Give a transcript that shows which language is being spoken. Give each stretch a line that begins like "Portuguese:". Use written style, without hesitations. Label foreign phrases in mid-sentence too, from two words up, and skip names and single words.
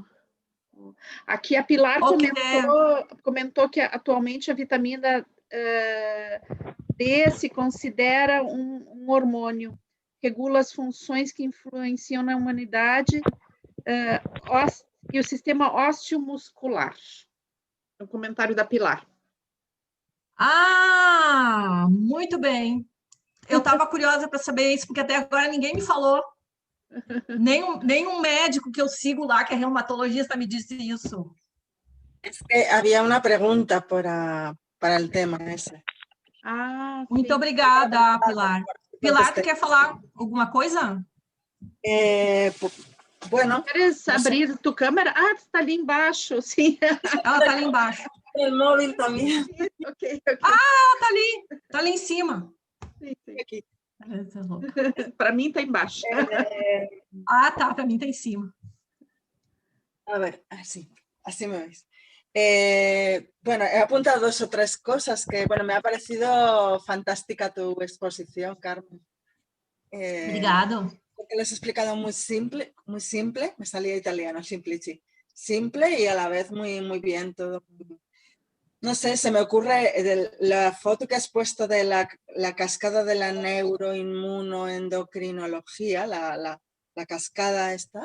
Portuguese: Aqui a Pilar comentou que atualmente a vitamina D se considera um hormônio, regula as funções que influenciam na humanidade e o sistema osteomuscular. É um comentário da Pilar. muito bem. Eu estava curiosa para saber isso, porque até agora ninguém me falou. Nenhum médico que eu sigo lá, que é reumatologista, me disse isso.
Spanish: Es que había una pregunta para el tema ese.
Portuguese: Muito obrigada, Pilar. Pilar, tu quer falar alguma coisa?
Spanish: Bueno. ¿Quieres abrir tu câmera?
Portuguese: Está ali embaixo, sim. Ela está ali embaixo.
Spanish: El móvil también. Okay.
Portuguese: Tá ali em cima. Sim. Aqui. Para mim está embaixo. Tá, para mim está em cima.
Spanish: A ver, así me veis. Bueno, he apuntado 2 o 3 cosas que, bueno, me ha parecido fantástica tu exposición, Carmen.
Portuguese: Obrigado.
Spanish: Porque lo has explicado muy simple, me salía italiano, simplici. Simple y a la vez muy, muy bien todo. No sé, se me ocurre la foto que has puesto de la cascada de la neuroinmunoendocrinología, la cascada esta.